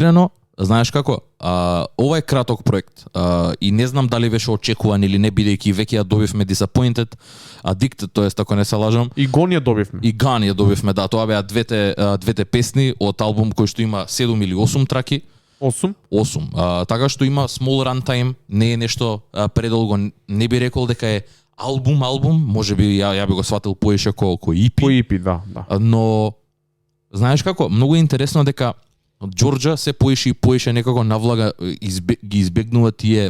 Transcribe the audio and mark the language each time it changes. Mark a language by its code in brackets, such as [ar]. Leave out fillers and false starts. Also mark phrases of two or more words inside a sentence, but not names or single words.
[mk] Искрено, знаеш како, ова е краток проект и не знам дали беше очекуван или не, бидејќи веќе ја добивме Disappointed, Addicted, тоест ако не се лажам. И гон ја добивме. И Gone ја добивме, да, тоа беа двете песни од албум кој што има 7 или 8 траки. 8. 8. Така што има [en] small runtime, [mk] не е нешто предолго, не би рекол дека е албум, можеби ја би го сватил поише како EP. По EP, да. Но знаеш како, многу е интересно дека Џорџа се поише и поише некако навлага, ги избегнува тие.